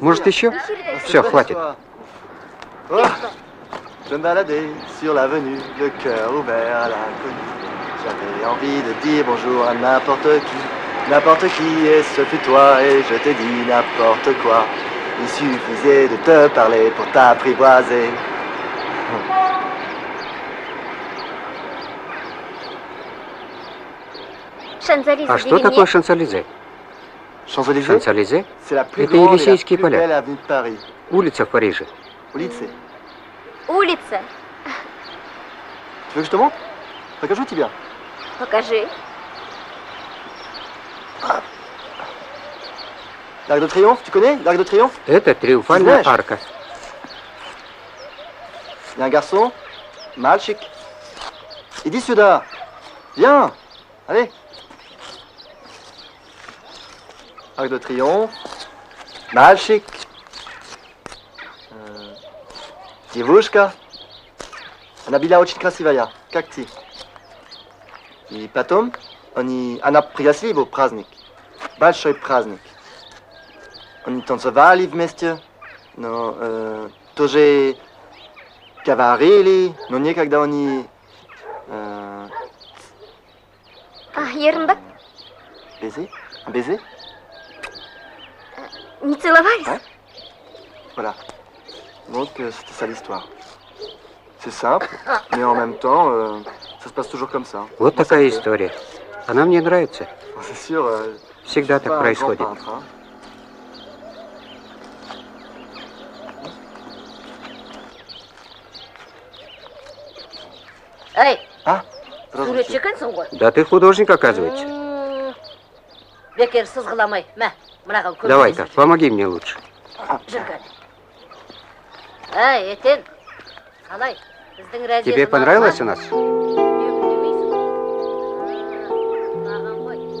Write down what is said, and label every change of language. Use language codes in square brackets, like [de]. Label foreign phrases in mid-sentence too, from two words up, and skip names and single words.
[ru] Может, еще? Все, хватит. [fr] Oh, je me baladais sur l'avenue, le cœur ouvert à l'inconnu. J'avais envie de dire bonjour à n'importe qui, et ce fut toi, et je t'ai dit n'importe quoi. Il suffisait de te parler pour t'apprivoiser. Шанзелиза, [ru] А что такое Шанс-Элизе? [fr] Champs-Élysées, [ru] Шанс-Элизе? [fr] c'est la plus [ru] Это [fr] grande et la [ru] Елисейские [fr] plus [ru] поля. [fr] belle avenue de Paris. [ru] Улица в Париже. Улицы. Улица. [fr] Tu veux que je te montre? [ru] Покажу тебе. Покажи. [fr] L'Arc de Triomphe, tu connais l'Arc de Triomphe? [ru] Это Триумфальная Знаешь? арка. [fr] Il y a un garçon, [ru] мальчик. Иди сюда. [fr] Viens. Allez. Arc de Triomphe. [ru] Мальчик. Девушка. Она была очень красивая, как ты. И потом она пригласила его в праздник. Большой праздник. Они танцевали вместе, но тоже говорили, но никогда они Ермбак, [fr] baiser. Un baiser? [ru] не целовались? [fr] Ouais. Voilà. Donc c'était ça l'histoire. C'est simple, mais en même temps, ça se passe toujours comme ça. [ru] Вот [fr] Moi, ça [ru] такая [fr] me plaît. [ru] история. Она мне нравится. [fr] C'est sûr, [ru] Всегда [fr] je suis pas [ru] так [fr] un grand [ru] происходит. [fr] peintre, hein. [ru] Эй, Ah, здравствуйте. [kk] суретші екенсің ғой. [ru] Да ты художник, оказывается. [kk] Бекер сызғыламай. Мә, мынаған көріп [ru] Давай-ка, [kk] жүрші. [ru] помоги мне лучше. [kk] Жүр кәне. Эй, Етен. Қалай? Біздің разъезд [ru] Тебе понравилось у нас? [kk] Маған ғой.